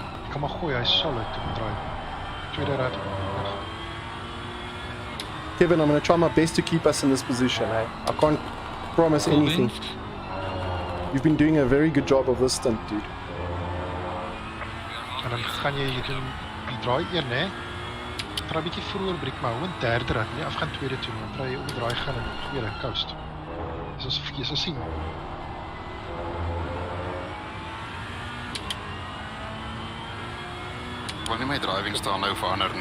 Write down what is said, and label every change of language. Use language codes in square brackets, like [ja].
[af] Kom maar gooi, hy's solid op die draai. Tweede rad. [en] Kevin, I'm going to try my best to keep us in this position. Eh? I can't promise anything. You've been doing a very good job of this stunt, dude. [af] En dan gaan jy doen die draai 1, hè? Draai 'n bietjie vroeër breek maar hou in derde rad, nie af gaan tweede toe, dan draai jy om die draai gaan in tweede coast. Dis jy sal sien. Ek wil nie my driving staan nou verander nie.